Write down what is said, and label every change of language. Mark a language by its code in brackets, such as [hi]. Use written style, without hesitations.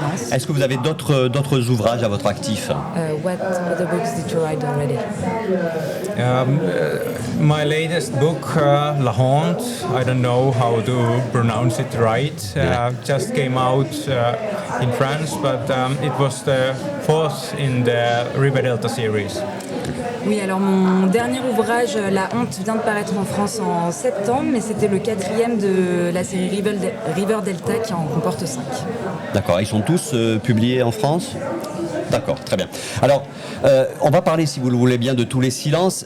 [fr] Est-ce que vous avez d'autres ouvrages à votre actif? [en] What other books did you write already? My latest book, La Honte, I don't know how to pronounce it right, just came out in France, but it was the fourth in the River Delta series. [fr] Oui, alors mon dernier ouvrage, La Honte, vient de paraître en France en septembre, mais c'était le quatrième de la série River Delta qui en comporte 5. D'accord, ils sont tous publiés en France ? D'accord, très bien. Alors, on va parler, si vous le voulez bien, de Tous les silences.